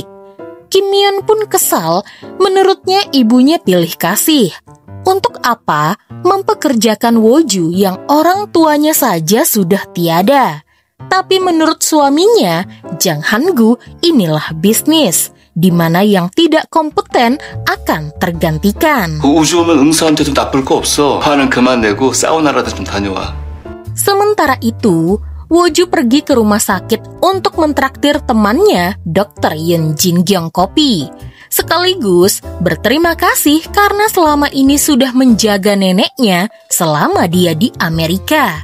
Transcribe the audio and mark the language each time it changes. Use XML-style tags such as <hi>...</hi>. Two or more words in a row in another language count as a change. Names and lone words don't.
<id>Kim Myeon pun kesal, menurutnya ibunya pilih kasih. Untuk apa mempekerjakan Woju yang orang tuanya saja sudah tiada? Tapi menurut suaminya, Jang Han-gu, inilah bisnis, di mana yang tidak kompeten akan tergantikan.</id> <ko>우주 오면 응수한테도 나쁠 거 없어. 화는 그만 내고 사우나라도 좀 다녀와.</ko> <id>Sementara itu, Woju pergi ke rumah sakit untuk mentraktir temannya, Dr. Yoon Jin Gyong kopi. Sekaligus berterima kasih karena selama ini sudah menjaga neneknya selama dia di Amerika.</id>